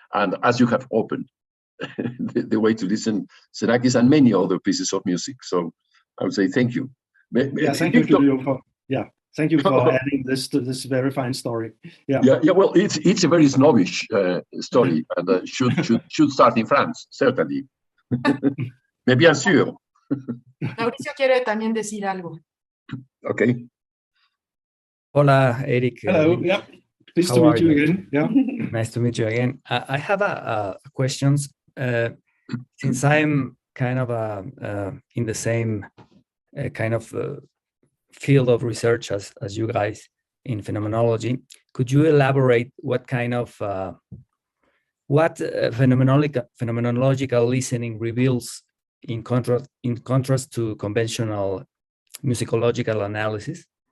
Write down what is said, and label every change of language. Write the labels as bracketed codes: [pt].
[en] And as you have opened the way to listen Xenakis and many other pieces of music. So I would say thank you. Yeah, thank you, Julio, thank you for adding this to this very fine story. Yeah. Well, it's a very snobbish story, and should start in France, certainly. [fr] Mais bien sûr. [es] Mauricio quiere también decir algo. [en] Okay. [es] Hola, Erick. [en] Hello. Yeah. Pleased to meet you again. Yeah. Nice to meet you again. I have a questions. Since I'm kind of in the same kind of field of research as you guys in phenomenology, could you elaborate what kind of phenomenological listening reveals in contrast to conventional musicological analysis?